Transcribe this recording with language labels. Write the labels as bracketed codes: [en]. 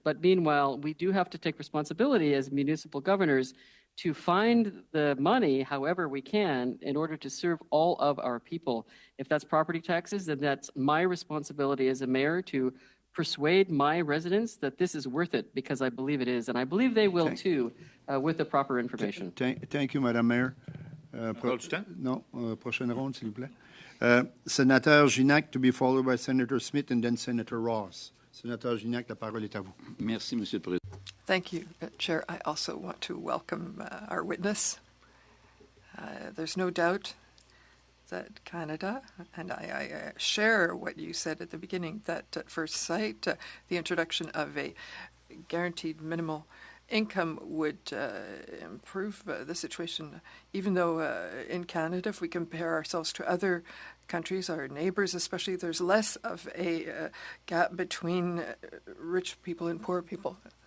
[en] But meanwhile, we do have to take responsibility as municipal governors to find the money however we can in order to serve all of our people. If that's property taxes, then that's my responsibility as a mayor to persuade my residents that this is worth it, because I believe it is. And I believe they will too, with the proper information. Thank you, Madame Mayor. [fr] Non, prochaine ronde, s'il vous plaît. [en] Sénateur Gignac, to be followed by Senator Smith and then Senator Ross. [fr] Sénateur Gignac, la parole est à vous. Merci, Monsieur le Président. [en] Thank you, Chair. I also want to welcome our witness. There's no doubt that Canada, and I share what you said at the beginning, that at first sight, the introduction of a guaranteed minimal income would improve the situation, even though in Canada, if we compare ourselves to other countries, our neighbors especially, there's less of a gap between rich people and poor people.